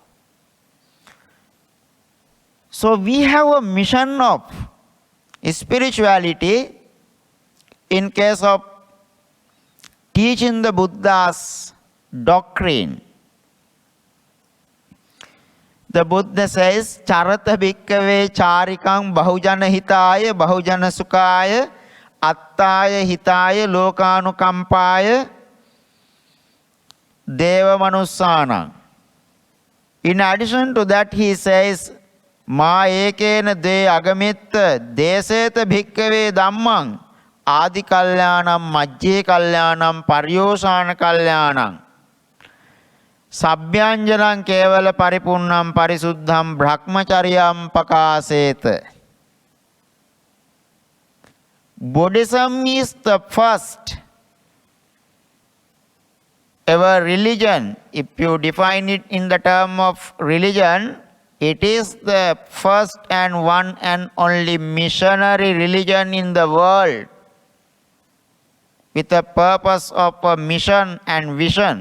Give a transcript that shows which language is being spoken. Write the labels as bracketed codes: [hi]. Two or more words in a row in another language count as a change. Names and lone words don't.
[en] So we have a mission of spirituality in case of teaching the Buddha's doctrine. The Buddha says, [pi] Charata bhikkave charikam bahujana hitaya bahujana sukaya attaya hitaya lokanukampaya deva manussanam. [en] In addition to that, he says, [pi] Ma ekena de agamitta deseta bhikkave dhammam Adi kalyanam, majje kalyanam, paryosana kalyanam, sabhyanjanam kevala paripunnam parisuddham brahmacharyam pakaseta. [en] Buddhism is the first ever religion. If you define it in the term of religion, it is the first and one and only missionary religion in the world, with a purpose of a mission and vision.